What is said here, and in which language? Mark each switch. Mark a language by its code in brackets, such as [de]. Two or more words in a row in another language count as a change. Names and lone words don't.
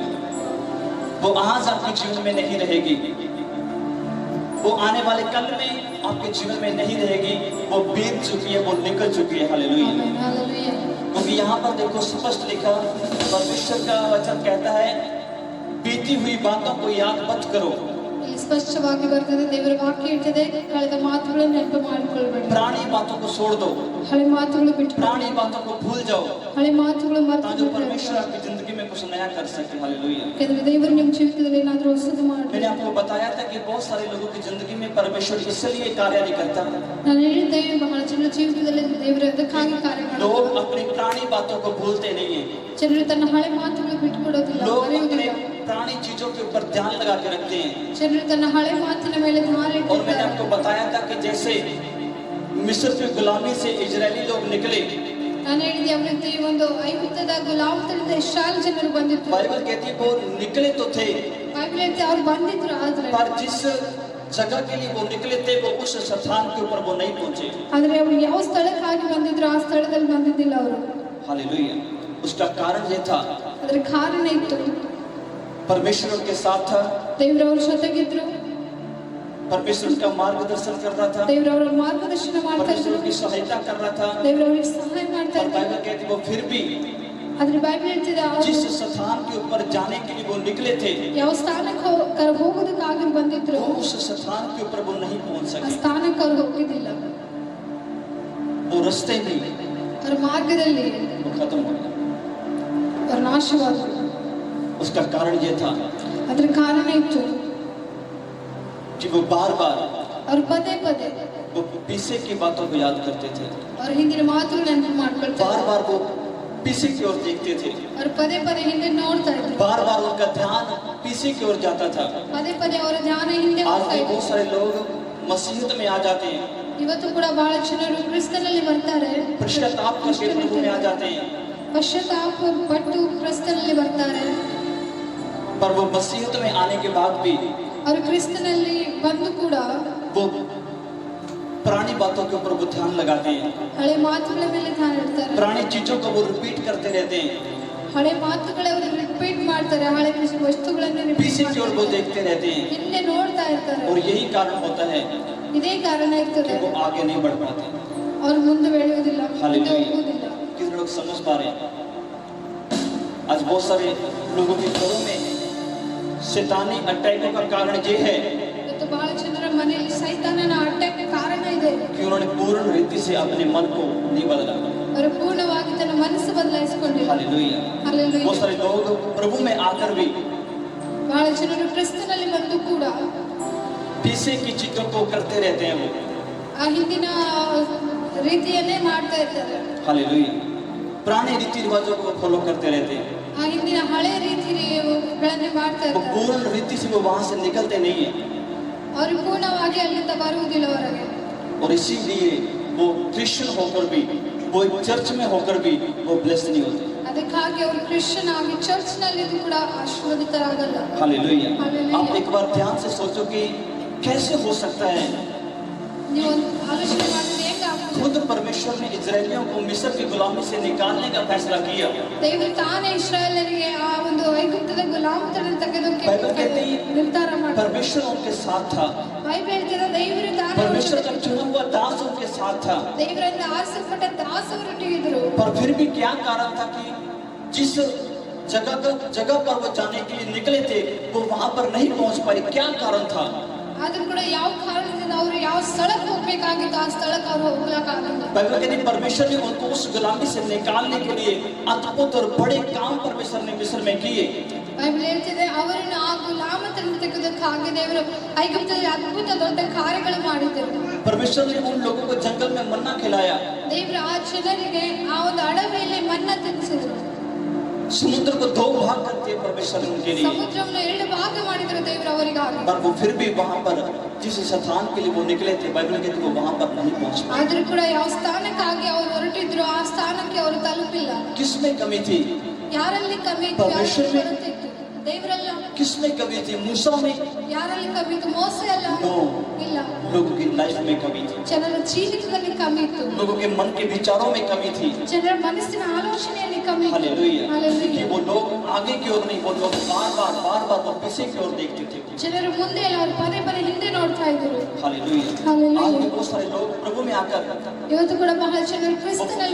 [hi] वो आज आपके जीवन में नहीं रहेगी, वो आने वाले कल में आपके जीवन में नहीं रहेगी, वो बीत चुकी है, वो निकल चुकी है। हालेलुया। हालेलूया. क्योंकि यहाँ पर देखो स्पष्ट लिखा, परमेश्वर का वचन कहता है बीती हुई बातों को याद मत करो। [kn] ಇಲ್ಲಿ ಸ್ಪಷ್ಟವಾಗಿ ಬರ್ತದೆ, ದೇವರ ವಾಕ್ಯ ಹೇಳ್ತದೆ, ಕಳೆದ ಮಾತುಗಳನ್ನು ನೆನಪು ಮಾಡಿಕೊಳ್ಳಬೇಡಿ. [hi] पुरानी बातों को छोड़ दो, [kn] ಹಳೆ ಮಾತುಗಳು ಬಿಟ್ಟು [hi] पुरानी बातों को भूल जाओ, [kn] ಹಳೆ ಮಾತುಗಳು [hi] ताकि [kn] ಮರೆತು [hi] परमेश्वर आपकी जिंदगी में कुछ नया कर सके। हालेलुया। [kn] ಯಾಕಂದ್ರೆ ದೇವರು ನಿಮ್ಮ ಜೀವಿತದಲ್ಲಿ ಏನಾದರೂ ಹೊಸದು [hi] मैंने [kn] ಮಾಡಬೇಕು. [hi] आपको बताया था कि बहुत सारे लोगों की जिंदगी में परमेश्वर इसलिए कार्य नहीं करता। [kn] ನಾನು ಹೇಳಿದ್ದೇನೆ, ಬಹಳ ಜನರ ಜೀವಿತದಲ್ಲಿ ದೇವರು ಅದಕ್ಕಾಗಿ ಕಾರ್ಯ ಮಾಡ್ತಾರೆ. [hi] लोग अपनी पुरानी बातों को भूलते नहीं है। [kn] ಜನರು ತನ್ನ ಹಳೆ ಮಾತುಗಳು ಬಿಟ್ಟು ಕೊಡೋದಿಲ್ಲ, [hi] लोग अपने [kn] ಮರೆಯುವುದಿಲ್ಲ. [hi] पुरानी चीजों के ऊपर ध्यान लगा के रखते हैं। [kn] ಜನರು ತನ್ನ ಹಳೆ ಮಾತಿನ ಮೇಲೆ ಧ್ಯಾನ [hi] और मैंने [kn] ಇಟ್ಟಿದ್ದಾರೆ. [hi] आपको बताया था कि जैसे मिस्र की गुलामी से इजरायली लोग निकले, [kn] ನಾನು ಹೇಳಿದೆ, ಅವರಿಗೆ ಒಂದು ಐಗುಪ್ತದ ಗುಲಾಮತನದಿಂದ ಇಸ್ರಾಯೇಲ್ ಜನರು ಬಂದಿದ್ರು. [hi] बाइबल कहती है वो निकले तो थे, [kn] ಬೈಬಲ್ ಹೇಳ್ತದೆ ಅವ್ರು ಬಂದಿದ್ರು, ಆದ್ರೆ [hi] पर जिस जगह के लिए वो निकले थे वो उस स्थान के ऊपर वो नहीं पहुंचे। [kn] ಆದ್ರೆ ಅವರು ಯಾವ ಸ್ಥಳಕ್ಕಾಗಿ ಬಂದಿದ್ರು ಆ ಸ್ಥಳದಲ್ಲಿ ಬಂದಿದ್ದಿಲ್ಲ ಅವರು. [hi] हालेलुया। उसका कारण ये था, [kn] ಅದರ ಕಾರಣ ಇತ್ತು, [hi] परमेश्वर उनके साथ था, [kn] ದೇವರು ಅವ್ರ ಜೊತೆಗಿದ್ರು, [hi] परमेश्वर उनका मार्गदर्शन कर रहा था, [kn] ದೇವರು ಅವರ ಮಾರ್ಗದರ್ಶನ ಮಾಡ್ತಾ [hi] परमेश्वर [kn] ಇದ್ರು, [hi] उनकी सहायता कर रहा था। [kn] ದೇವರು ಅವರಿಗೆ ಸಹಾಯ ಮಾಡ್ತಾ [hi] और [kn] ಇದ್ರು. [hi] बाइबल कहती है वो फिर भी [kn] ಆದ್ರೆ ಬೈಬಲ್ ಹೇಳ್ತಿದೆ, [hi] जिस स्थान के ऊपर जाने के लिए वो निकले थे, [kn] ಯಾವ ಸ್ಥಾನಕ್ಕೆ ಹೋಗೋದಕ್ಕಾಗಿ ಬಂದಿದ್ರು, [hi] वो उस स्थान के ऊपर वो नहीं पहुंच [kn] ಆ [hi] सके। [kn] ಸ್ಥಾನಕ್ಕೆ ಅವ್ರು ಹೋಗಿದ್ದಿಲ್ಲ. [hi] वो रास्ते में [kn] ಅವ್ರ ಮಾರ್ಗದಲ್ಲಿ [hi] वो खत्म हो गया। [kn] ಅವ್ರು ನಾಶವಾದ್ರು. [hi] उसका कारण ये था [kn] ಅದ್ರ ಕಾರಣ ಇತ್ತು, [hi] कि वो बार बार [kn] ಅವ್ರು ಪದೇ ಪದೇ [hi] वो पीछे की बातों को याद करते थे, [kn] ಅವ್ರ ಹಿಂದಿನ ಮಾತುಗಳು ನೆನಪು ಮಾಡ್ಕೊಳ್ತಾರೆ. [hi] बार बार वो पीछे की ओर देखते थे, [kn] ಅವ್ರು ಪದೇ ಪದೇ ಹಿಂದೆ ನೋಡ್ತಾ ಇದ್ರು, [hi] बार बार उनका ध्यान पीछे की ओर जाता था। [kn] ಪದೇ ಪದೇ ಅವರ ಧ್ಯಾನ ಹಿಂದೆ [hi] आज [kn] ಹೋಗ್ತಾ [hi] भी [kn] ಇದ್ರು. [hi] बहुत सारे लोग मसीहत में आ जाते हैं, [kn] ಇವತ್ತು ಕೂಡ ಬಹಳ ಜನರು ಕ್ರಿಸ್ತನಲ್ಲಿ ಬರ್ತಾರೆ, [hi] पश्चाताप करके प्रभु में आ जाते हैं, [kn] ಪಶ್ಚಾತ್ತಾಪ ಪಟ್ಟು ಕ್ರಿಸ್ತನಲ್ಲಿ ಬರ್ತಾರೆ. [hi] पर वो मसीहत में आने के बाद भी [kn] ಅವರು ಕ್ರಿಸ್ತನಲ್ಲಿ ಬಂದು ಕೂಡ [hi] वो पुरानी बातों के ऊपर वो ध्यान लगाते हैं, [kn] ಹಳೆ ಮಾತುಗಳ ಮೇಲೆ ಧ್ಯಾನ ಇಡ್ತಾರೆ. [hi] पुरानी चीजों को वो रिपीट करते रहते हैं, [kn] ಹಳೆ ಮಾತುಗಳವರು ರಿಪೀಟ್ ಮಾಡ್ತಾರೆ, ಹಳೆ ವಸ್ತುಗಳನ್ನು repeat [hi] पीछे की ओर वो [kn] ಮಾಡ್ತಾರೆ, [hi] देखते रहते हैं। [kn] ಹಿಂದೆ ನೋಡ್ತಾ ಇರ್ತಾರೆ. [hi] और यही कारण होता है [kn] ಇದೇ ಕಾರಣ ಇರ್ತದೆ, [hi] कि वो आगे नहीं बढ़ पाते। [kn] ಅವ್ರು ಮುಂದೆ ಬೆಳೆಯುವುದಿಲ್ಲ, ಮುಂದೆ [hi] हालेलुया। [kn] ಹೋಗುವುದಿಲ್ಲ. [hi] कितने लोग समझ पा रहे हैं? आज बहुत सारे लोगों के घरों में शैतानी अटैकों का कारण ये है [kn] ಇವತ್ತು ಬಹಳ ಜನರ ಮನೆಯಲ್ಲಿ ಸೈತಾನನ ಅಟ್ಯಾಕ್ ಕಾರಣ ಇದೆ [hi] कि उन्होंने पूर्ण रीति से अपने मन को नहीं बदला। [kn] ಅವರು ಪೂರ್ಣವಾಗಿ ತನ್ನ ಮನಸ್ಸು ಬದಲಾಯಿಸಿಕೊಂಡಿಲ್ಲ [hi] हालेलुया। Hallelujah. बहुत सारे लोग प्रभु में आकर भी [kn] ಬಹಳ ಜನರು ಕ್ರಿಸ್ತನಲ್ಲಿ ಬಂದು ಕೂಡ [hi] पीछे की चीजों को करते रहते हैं वो। [kn] ಆ ಹಿಂದಿನ ರೀತಿಯನ್ನೇ ಮಾಡ್ತಾ ಇರ್ತಾರೆ [hi] हालेलुया। पुराने रीति रिवाजों को फॉलो करते रहते हैं। [kn] ಆ ಹಿಂದಿನ ಹಳೆ ರೀತಿಗಳನ್ನೇ ಮಾಡ್ತಾ [hi] वो [kn] ಇರ್ತಾರೆ [hi] पूर्ण रीति से वो वहां से निकलते नहीं है [kn] ಅವರು ಪೂರ್ಣವಾಗಿ ಅಲ್ಲಿಂದ ಬರುವುದಿಲ್ಲ ಹೊರಗೆ [hi] और इसीलिए वो क्रिश्चियन होकर भी वो एक चर्च में होकर भी वो ब्लेस्ड नहीं होते। [kn] ಅದಕ್ಕಾಗಿ ಅವರು ಕ್ರಿಶ್ಚಿಯನ್ ಆಗಿ ಚರ್ಚ್ ನಲ್ಲಿ ಕೂಡ ಆಶೀರ್ವದಿತರಾಗಲ್ಲ [hi] हालेलुया। हालेलुया। आप एक बार ध्यान से सोचो कि कैसे हो सकता है [kn] ನೀವು ಒಂದು ಆಲೋಚನೆ ಮಾಡಿದ್ರೆ ಹೆಂಗಾಗ್ತದೆ [hi] खुद परमेश्वर ने इजरायलियों को मिस्र की गुलामी से निकालने का फैसला किया। [kn] ದೇವರು ತಾನೇ ಇಸ್ರಾಯೇಲರಿಗೆ ಆ ಒಂದು ಐಗುಪ್ತದ ಗುಲಾಮತನ ತೆಗೆದಕ್ಕೆ [hi] बाइबल कहती है [kn] ನಿರ್ಧಾರ ಮಾಡಿದ [hi] परमेश्वर उनके साथ था। [kn] ಬೈಬಲ್ ಹೇಳ್ತದೆ ದೇವರು ತಾನೇ [hi] परमेश्वर का चुना हुआ दास उनके साथ था। [kn] ದೇವರಿಂದ ಆರಿಸಲ್ಪಟ್ಟ ದಾಸವರೊಟ್ಟಿಗಿದ್ರು [hi] पर फिर भी क्या कारण था कि जिस जगह पर वो जाने के लिए निकले थे वो वहां पर नहीं पहुंच पाए? क्या कारण था? [kn] ಆದ್ರೂ ಕೂಡ ಯಾವ ಕಾರಣದಿಂದ ಅವರು ಯಾವ ಸ್ಥಳಕ್ಕೆ ಹೋಗ್ಬೇಕಾಗಿತ್ತು ಆ ಸ್ಥಳಕ್ಕೆ ಅವರು ಹೋಗ್ಲಿಕ್ಕಾಗಲ್ಲ [hi] बाइबल कहती है परमेश्वर ने उनको उस गुलामी से निकालने के लिए अद्भुत और बड़े काम परमेश्वर ने मिस्र में किए। [kn] ಬೈಬಲ್ ಹೇಳ್ತಿದೆ ಅವರನ್ನು ಆ ಗುಲಾಮತನ ತೆಗೆದಕ್ಕಾಗಿ ದೇವರು ಐಗುಪ್ತದಲ್ಲಿ ಅದ್ಭುತ ದೊಡ್ಡ ಕಾರ್ಯಗಳು ಮಾಡಿದರು [hi] परमेश्वर ने उन लोगों को जंगल में मन्ना खिलाया। [kn] ದೇವರು ಆ ಜನರಿಗೆ ಆ ಒಂದು ಅಡವಿಯಲ್ಲಿ ಮನ್ನ ತಿನ್ನಿಸಿದ್ರು [hi] समुद्र को दो भाग कर दिए परमेश्वर ने उनके लिए। [kn] ಸಮುದ್ರವನ್ನು ಎರಡು ಭಾಗ ಮಾಡಿದ್ರು ದೇವರು ಅವರಿಗಾಗಿ [hi] पर वो फिर भी वहां पर जिस स्थान के लिए वो निकले थे बाइबल कहती है वो वहां पर नहीं पहुंच पाए। [kn] ಆದ್ರೂ ಕೂಡ ಯಾವ ಸ್ಥಾನಕ್ಕಾಗಿ ಅವರು ಹೊರಟಿದ್ರು ಆ ಸ್ಥಾನಕ್ಕೆ ಅವರು ತಲುಪಿಲ್ಲ [hi] किसमें कमी थी? [kn] ಯಾರಲ್ಲಿ ಕಮ್ಮಿ ಇತ್ತು [hi] परमेश्वर [kn] ಯಾರಲ್ಲಿ [hi] में- [kn] ಕೊರತೆ ಇತ್ತು ದೇವರಲ್ಲ [hi] किसमें कमी थी? मूसा में? [kn] ಯಾರಲ್ಲಿ ಕಮ್ಮಿ ಇತ್ತು ಮೋಸ ಅಲ್ಲ [hi] नो, [kn] ಇಲ್ಲ [hi] लोगों की लाइफ में कमी थी। [kn] ಜನರ ಜೀವಿತದಲ್ಲಿ ಕಮ್ಮಿ ಇತ್ತು [hi] लोगों के मन के विचारों में कमी थी। [kn] ಜನರ ಮನಸ್ಸಿನ ಆಲೋಚನೆಯಲ್ಲಿ ಕಮ್ಮಿ ಇತ್ತು [hi] हालेलुया। कि Hallelujah. वो लोग आगे की ओर नहीं, वो लोग बार बार वो पीछे की ओर देखते थे। [kn] ಜನರು ಮುಂದೆ ಅಲ್ಲ ಅವರು ಪದೇ ಪದೇ ಹಿಂದೆ ನೋಡ್ತಾ ಇದ್ರು [hi] हालेलुया। Hallelujah. आज भी बहुत सारे लोग प्रभु में आकर [kn] ಇವತ್ತು ಕೂಡ ಬಹಳ ಜನರು ಕ್ರಿಸ್ತನಲ್ಲಿ